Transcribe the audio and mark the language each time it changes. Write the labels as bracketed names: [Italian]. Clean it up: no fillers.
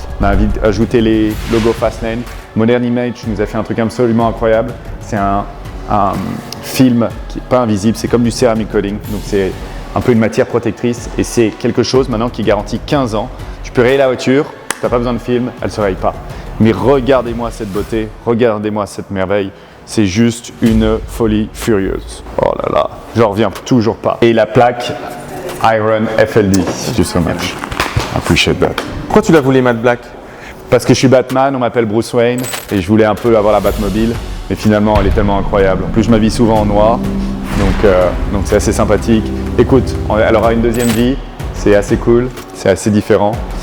[French] On a ajouté les logos Fastlane. Modern Image nous a fait un truc absolument incroyable. C'est un film qui n'est pas invisible, c'est comme du ceramic coating. Donc c'est un peu une matière protectrice et c'est quelque chose maintenant qui garantit 15 ans. Tu peux rayer la voiture, tu n'as pas besoin de film, elle ne se raye pas. Mais regardez-moi cette beauté, regardez-moi cette merveille. C'est juste une folie furieuse. Oh là là, j'en reviens toujours pas. Et la plaque Iron FLD, [English] thank you so much. I appreciate that. [French] Pourquoi tu l'as voulu matte black? Parce que je suis Batman, on m'appelle Bruce Wayne et je voulais un peu avoir la Batmobile. Mais finalement, elle est tellement incroyable. En plus, je m'habille souvent en noir, donc c'est assez sympathique. Écoute, elle aura une deuxième vie, c'est assez cool, c'est assez différent.